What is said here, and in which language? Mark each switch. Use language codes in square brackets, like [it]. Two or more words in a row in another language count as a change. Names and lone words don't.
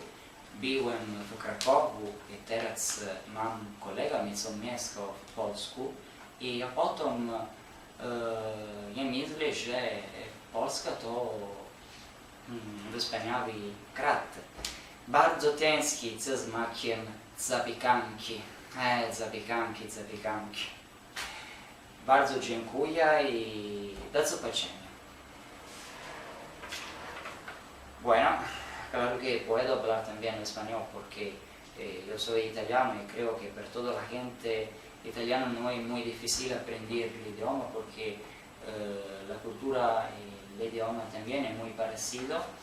[pl] Byłem w Krakowie i teraz mam kolegami, co mieszkają w Polsku i potem ja myślę, że Polska to wspaniały kraj. Bardzo tęsknię za smakiem zapiekanki. Zapiekanki. Bardzo dziękuję i do zobaczenia. [es] Bueno, claro que puedo hablar también español porque yo soy italiano y creo que para toda la gente italiana no es muy difícil aprender el idioma porque la cultura y el idioma también es muy parecido.